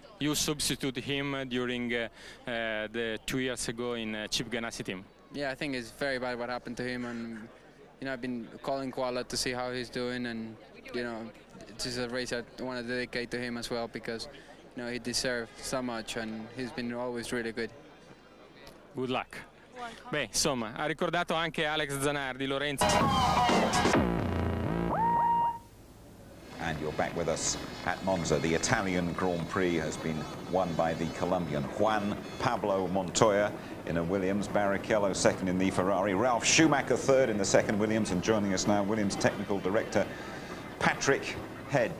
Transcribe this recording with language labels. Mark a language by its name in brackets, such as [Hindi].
[English] You substituted him during the 2 years ago in Chip Ganassi team. Yeah, I think it's very bad what happened to him, and you know, I've been calling Koala to see how he's doing, and you know, this is a race I want to dedicate to him as well, because you know, he deserves so much and he's been always really good. Good luck. [Italian] Beh, insomma, ha ricordato anche Alex Zanardi, Lorenzo. [English] And you're back with us at Monza. The Italian Grand Prix has been won by the Colombian Juan Pablo Montoya in a Williams, Barrichello second in the Ferrari, Ralf Schumacher third in the second Williams, and joining us now, Williams technical director Patrick Head.